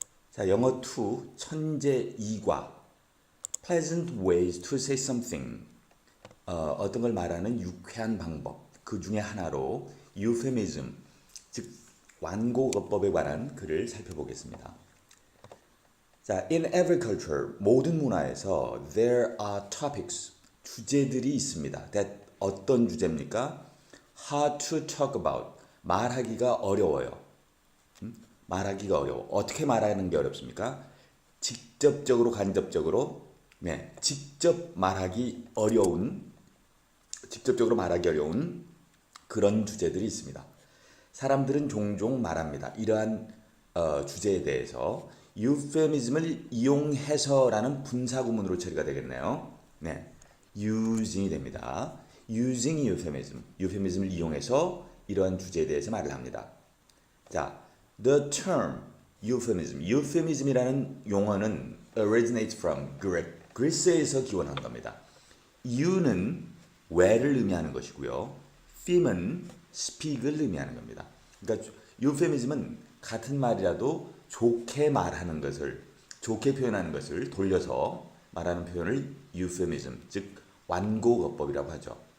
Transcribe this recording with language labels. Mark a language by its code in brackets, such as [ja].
[ko] 자, 영어 2 천재 2과 [en] pleasant ways to say something. [ko] 어떤 걸 말하는 유쾌한 방법. 그 중에 하나로 euphemism, 즉 완곡어법에 관한 글을 살펴보겠습니다. [en] 자, in every culture, [ko] 모든 문화에서 [en] there are topics, [ko] 주제들이 있습니다. that 어떤 주제입니까? [en] hard to talk about, [ko] 말하기가 어려워요. 말하기가 어려워. 어떻게 말하는 게 어렵습니까? 직접적으로, 간접적으로, 직접 말하기 어려운, 직접적으로 말하기 어려운 그런 주제들이 있습니다. 사람들은 종종 말합니다. 이러한 주제에 대해서 euphemism을 이용해서라는 분사구문으로 처리가 되겠네요. using이 됩니다. using euphemism, euphemism을 이용해서 이러한 주제에 대해서 말을 합니다. 자, [en] the term euphemism, [ko] euphemism이라는 용어는 [en] originates from Greek, [ko] 그리스에서 기원한 겁니다. eu는 where를 의미하는 것이고요. them은 speak을 의미하는 겁니다. 그러니까 euphemism은 같은 말이라도 좋게 말하는 것을, 좋게 표현하는 것을 돌려서 말하는 표현을 euphemism, 즉 완곡어법이라고 하죠.